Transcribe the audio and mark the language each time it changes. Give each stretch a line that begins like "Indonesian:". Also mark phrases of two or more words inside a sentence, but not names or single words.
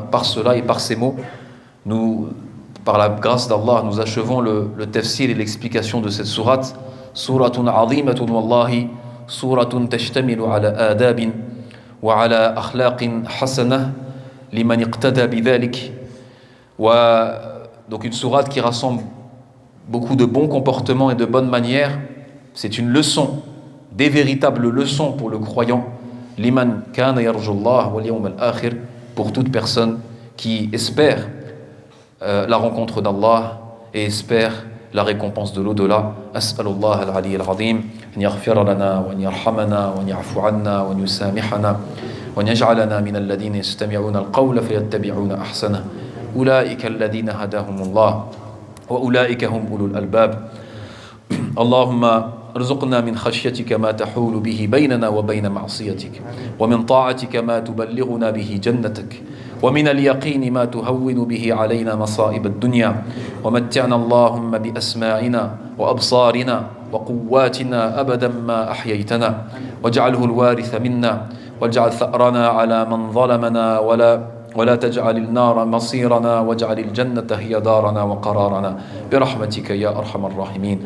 French: Par cela et par ces mots, par la grâce d'Allah, nous achevons le tafsir et l'explication de cette sourate.
Arabic: سورة عظيمة والله سورة تشتمل على أدب وعلى أخلاق حسنة لمن اقتدى بذلك.
French: Donc une sourate qui rassemble beaucoup de bons comportements et de bonnes manières. C'est une leçon, des véritables leçons pour le croyant.
Arabic: لمن كان يرجو الله واليوم الآخر,
French: pour toute personne qui espère la rencontre d'Allah et espère la récompense de l'au-delà.
Arabic: أسأل الله العلي العظيم أن يغفر لنا وأن يرحمنا وأن يعفو عنا وأن يسامحنا وأن يجعلنا من الذين يستمعون القول فيتبعون أحسنه. أولئك الذين هداهم الله وأولئك هم أولو الألباب. Allahumma ارزقنا من خشيتك ما تحول به بيننا وبين معصيتك ومن طاعتك ما تبلغنا به جنتك ومن اليقين ما تهون به علينا مصائب الدنيا ومتعنا اللهم بأسماعنا وأبصارنا وقواتنا أبدا ما أحييتنا واجعله الوارث منا واجعل ثأرنا على من ظلمنا ولا تجعل النار مصيرنا واجعل الجنة هي دارنا وقرارنا برحمتك يا أرحم الراحمين.